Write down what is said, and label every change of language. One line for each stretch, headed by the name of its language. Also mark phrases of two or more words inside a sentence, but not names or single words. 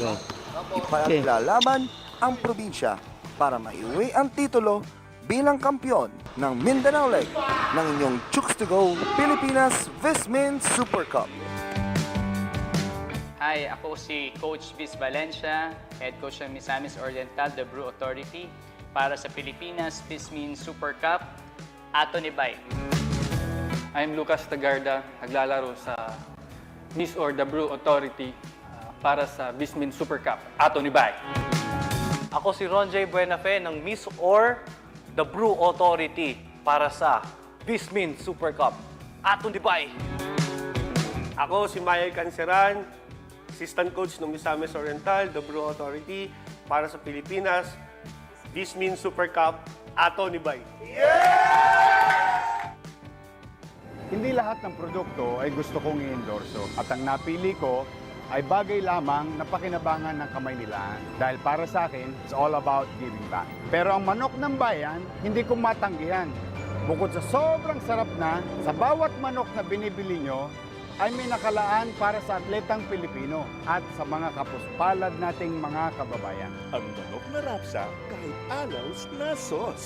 Filipino: Ipaglalaban ang probinsya para maiuwi ang titulo bilang kampyon ng Mindanao Leg ng inyong Chooks-to-Go Pilipinas VisMin Super Cup. Hi, ako si Coach Viz Valencia, Head Coach ng Misamis Oriental, the Brew Authority, para sa Pilipinas VisMin Super Cup,
Cebuano: Ato ni Bay.
Filipino: I'm Lucas Tagarda, naglalaro sa Miss or the Brew Authority para sa VisMin Super Cup,
Cebuano: Ato ni Bay.
Filipino: Ako si Ron J. Buenafe ng Miss or the Brew Authority para sa VisMin Super Cup,
Cebuano: Ato ni Bay.
Filipino: Ako si Mayay Canceran Assistant Coach ng Misamis Oriental, the Brew Authority, para sa Pilipinas, VisMin Super Cup,
Cebuano: Ato ni Bay.
Filipino: Hindi lahat ng produkto ay gusto kong i-endorso at ang napili ko ay bagay lamang na pakinabangan ng kamay nila dahil para sa akin,
English: it's all about giving back.
Filipino: Pero ang manok ng bayan, hindi ko matanggihan. Bukod sa sobrang sarap na, sa bawat manok na binibili nyo, ay may nakalaan para sa atletang Pilipino at sa mga kapuspalad nating mga kababayan. Ang manok na rapsa kahit alaws na sauce.